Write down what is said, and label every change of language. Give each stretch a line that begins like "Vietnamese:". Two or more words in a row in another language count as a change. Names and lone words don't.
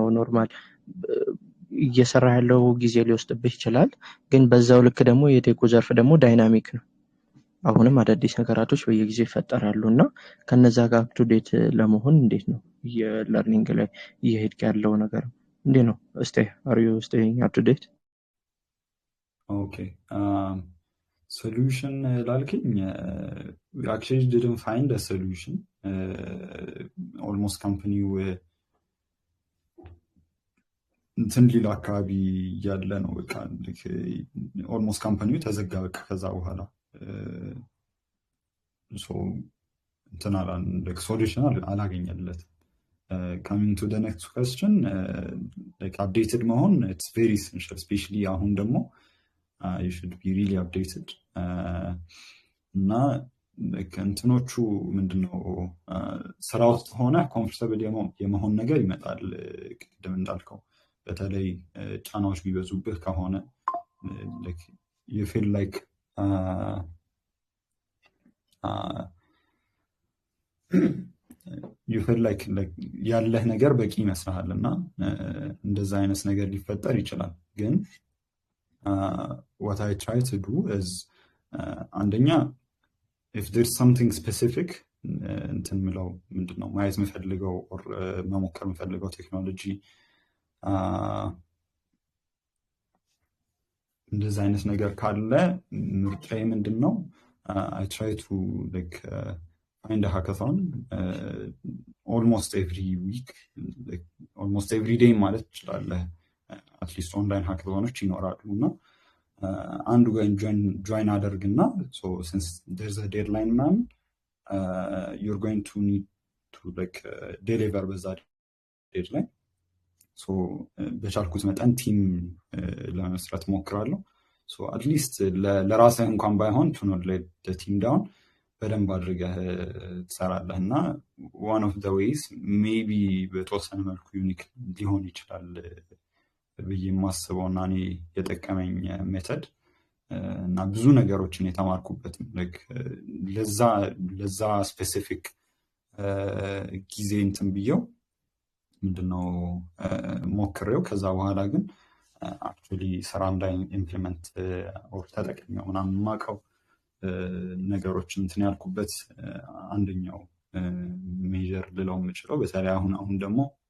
Amharic: ኖርማል እየሰራ ያለው ጊዜ ሊወስድብህ ይችላል። ግን በዛው ልክ ደግሞ የቴኩ ዘርፍ ደግሞ ዳይናሚክ ነው። አሁንም አዳዲስ ነገራቶች በየጊዜው ይፈጠራሉና ከነዛ ጋር
English: up to date
Amharic: ለመሆን እንዴት ነው የለርኒንግ ላይ እየሄድክ ያለው ነገር እንዴት ነው?
English: are you staying up to date? Okay. Solution ላልከኝ we actually didn't find a solution. Almost company
Amharic: እንትን ሊል አካባቢ ያለ ነው። በቃ ኦልሞስት ካምፓኒው ተዘጋ። በቃ ከዛ በኋላ እንትን ሶሉሽን አላገኘለት።
English: coming to next question updated
Amharic: መሆን
English: it's very essential።
Amharic: ስፔሻሊ አሁን ደግሞ
English: you should be really updated
Amharic: እና እንትኖቹ ምንድነው ስራ ውስጥ ሆነ ኮምፎርታብል የመሆን ነገር ይመጣል። ቅድም እንዳልከው በተለይ ጫናዎች ቢበዙብህ ከሆነ
English: you feel like
Amharic: ያለህ ነገር በቂ ይመስልሃል እና እንደዛ አይነት ነገር ሊፈጠር ይችላል። ግን
English: what I try to do is
Amharic: አንደኛ
English: if there's something specific
Amharic: እንትን ምለው ምንድነው ማየት የምፈልገው or መሞከር የምፈልገው ቴክኖሎጂ እንደዛ አይነት ነገር ካለ ምርጫዬ ምንድነው
English: I try to find a hackathon almost every week, almost every day
Amharic: ማለት ትችላለህ።
English: at least online hackathons
Amharic: ይኖራሉ እና አንዱ ጋር ጆይን አደርግና
English: since there's a deadline
Amharic: ምናምን
English: you're going to need to deliver
Amharic: በዛ deadline በቻልኩት መጠን ቲም ለመስራት ሞክራለሁ። አትሊስት ለራስህ እንኳን ባይሆን
English: to not let the team down
Amharic: በደንብ አድርገህ ትሰራለህ እና
English: one of the ways maybe
Amharic: በተወሰነ መልኩ ዩኒክ ሊሆን ይችላል ብዬ የማስበው እና እኔ የጠቀመኝ ሜተድ እና ብዙ ነገሮችን የተማርኩበት ለዛ ስፔሲፊክ ጊዜ እንትን ብየው ምንድነው ሞክሬው ከዛ በኋላ ግን አክቹዋሊ ስራም ላይ ኢምፕሊመንት ኦር ተጠቅሜው ምናምን የማውቀው ነገሮችን እንትን ያልኩበት አንደኛው ሜጀር ልለው የምችለው በተለይ አሁን ደግሞ